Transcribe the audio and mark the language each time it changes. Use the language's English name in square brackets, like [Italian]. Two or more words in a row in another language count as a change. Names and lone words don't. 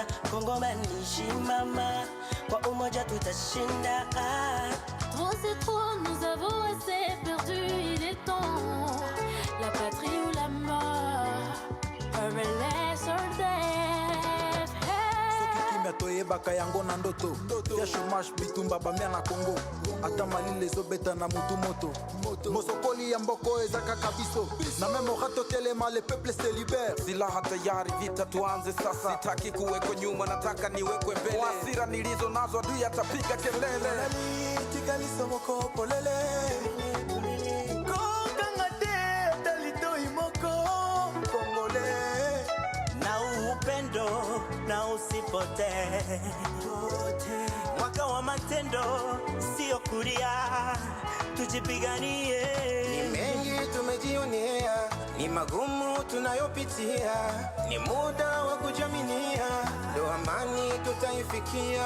[Swahili] Kongo manishimama, kwa umoja tutashinda. [French] Trop c'est trop, nous avons assez perdu, il est temps. La patrie ou la mort, un relais [English] sur death. [Lingala] Kimya toyebaka yango na ndoto ya chômage bitumba bamia na Congo ata malile ezobeta na mutu moto mosokoli ya mboko ezakaka biso na memo rato telema [French] le peuple se libère [Swahili] silaha tayari vita tuanze sasa sitaki kuwekwa nyuma nataka niwekwe mbele hasira nilizo nazo adui atapiga kelele [Lingala] tikaliso moko polele kokangate dalito imoko Congolais [Swahili] na upendo na usipote mwaka wa matendo sio kulia tujipiganie ni mengi tumejionea ni magumu tunayopitia ni muda wa kujaminia ndo amani tutaifikia